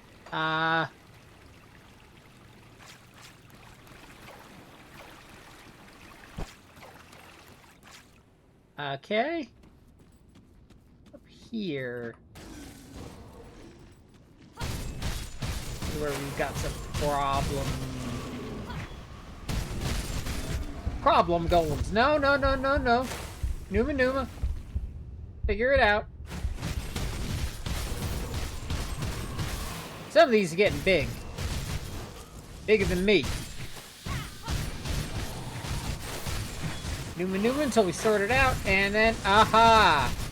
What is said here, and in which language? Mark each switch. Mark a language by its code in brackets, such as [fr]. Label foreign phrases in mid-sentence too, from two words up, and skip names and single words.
[en] Okay. Up here. Where we've got some problem golems. No, no, no, no, no. Numa Numa. Figure it out. Some of these are getting big. Bigger than me. Numa Numa until we sort it out, and then, aha!